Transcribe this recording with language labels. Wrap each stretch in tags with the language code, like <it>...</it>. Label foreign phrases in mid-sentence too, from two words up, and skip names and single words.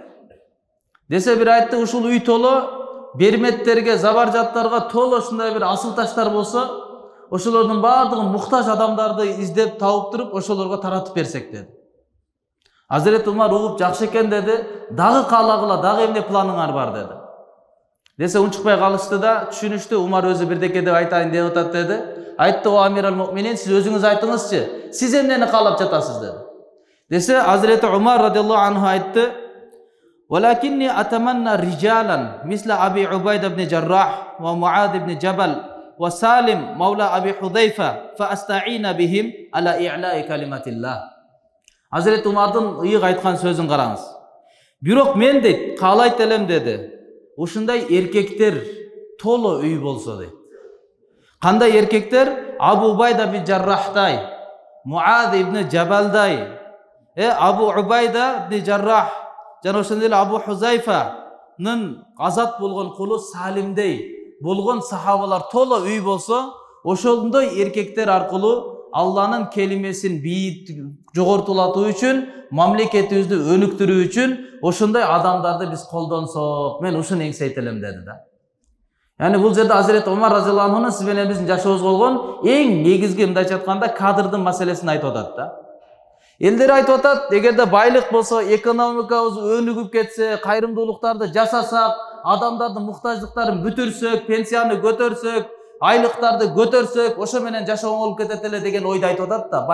<ky>Десе бир айтты: "Ушул үй толо берметтерге, забаржаттарга толо ушундай бир асыл таштар болсо, ошолордун баардыгын муктаж адамдарды издеп тауып туруп, ошолорго таратып берсек" деди. Hazreti Umar угуп: "Жакшы экен" деди. "Дагы каалагыла, дагы эмне планыңар бар" деди. Десе унчукпай калышты да, түшүнүштү. Умар өзү бирдеке деп айтайын деп атат деди. Айтты: "О</ky> <ar>أمير المؤمنين,</ar> <ky>сиз өзүңүз айтыңызчы, сиз эмнени каалап жатасыз" деди. Десе Hazreti Umar</ky> <ar>رضي الله عنه</ar> <ky>айтты:</ky> <ar>"ولكني أتمنى رجالا مثل أبي عبيدة بن الجراح ومعاذ بن جبل وسالم مولى أبي حذيفة فأستعين بهم على إعلاء كلمة الله."</ar> <ky>Hazreti Umardын ыйык айткан сөзүн караңыз. "Бирок мен дейт, каалайт элем" деди. "Ушундай эркектер толо үй болсо" дейт. Кандай эркектер? Абу Убайда ибн Жаррахтай, Муад ибн Джабалдай, Абу Убайда ибн Жаррах, жана ошондой эле Абу Хузайфанын азат болгон кулу Салимдей болгон сахабалар толо үй болсо, ошондой эркектер аркылуу Алланын келимесин бийик жогортулатуу үчүн, мамлекетибизди өнүктүрүү үчүн ошондой адамдарды биз колдонсок, мен ушуну эңсейт элем" деди да. Yani бул жерде Hazreti Umar</ky> <ar>رضي الله عنه</ar> <ky>siz менен биздин жашообузга болгон эң негизги мындайча айтканда кадрдын маселесин айтып атат да. Элдер айтып атат, эгерде байлык болсо, экономикабыз өнүгүп кетсе, кайрымдуулуктарды жасасак, адамдардын муктаждыктарын бүтүрсөк, пенсияны көтөрсөк, айлыктарды көтөрсөк, ошо менен жашоо оңолуп кетет эле деген ойду айтып атат да.</ky>